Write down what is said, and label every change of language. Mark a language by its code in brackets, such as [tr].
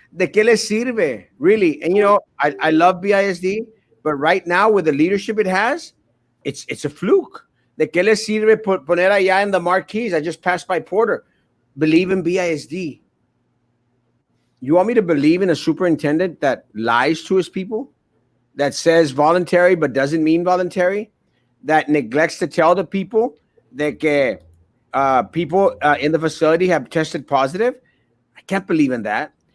[es] ¿De qué le sirve? [en] Really? And, I love BISD, but right now with the leadership it has, it's a fluke. [es] ¿De qué le sirve poner allá [en] in the marquees? I just passed by Porter. Believe in BISD. You want me to believe in a superintendent that lies to his people, that says voluntary but doesn't mean voluntary, that neglects to tell the people that people in the facility have tested positive? I can't believe in that.